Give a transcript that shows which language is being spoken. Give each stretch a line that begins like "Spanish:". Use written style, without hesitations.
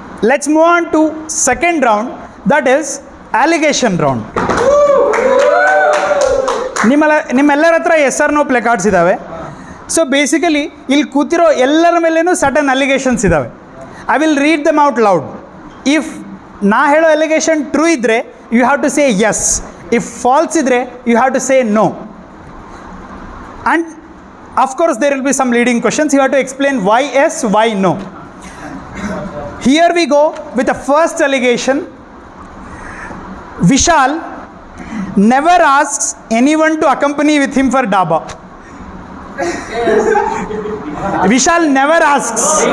English: Let's move on to second round, that is allegation round.
Kannada: ನಿಮ್ಮೆಲ್ಲರ ಹತ್ರ
English: yes or no play cards
Kannada: ಇದ್ದಾವೆ. So basically ಇಲ್ಲಿ ಕೂತಿರೋ ಎಲ್ಲರ ಮೇಲೇನೂ ಸಟನ್ allegations ಇದ್ದಾವೆ.
English: I will read them out loud. If
Kannada: ನಾ ಹೇಳೋ
English: Allegation true ಇದ್ದರೆ you have to say yes, if false ಇದ್ದರೆ you have to say no. And of course there will be some leading questions, you have to explain why yes, why no. Here we go with the first allegation. Vishal never asks anyone to accompany with him for Daba. Vishal never asks.